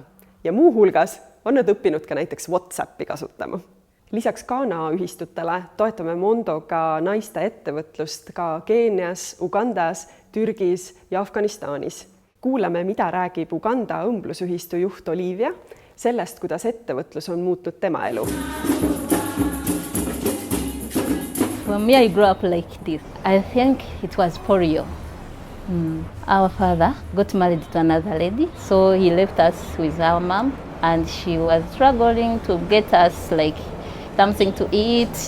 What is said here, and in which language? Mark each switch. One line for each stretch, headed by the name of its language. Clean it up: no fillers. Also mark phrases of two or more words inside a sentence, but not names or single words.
Estonian: Ja muu hulgas on nad õppinud ka näiteks WhatsAppi kasutama. Lisaks Ghana ühistutele toetame Mondoga naiste ettevõtlust ka Keenias, Ugandas, Türgis ja Afganistanis. Kuulame, mida räägib Uganda õmblusühistu juht Olivia sellest, kuidas ettevõtlus on muutnud tema elu.
English: For me, I grew up like this. I think it was polio. Our father got married to another lady, so he left us with our mom, and she was struggling to get us like something to eat.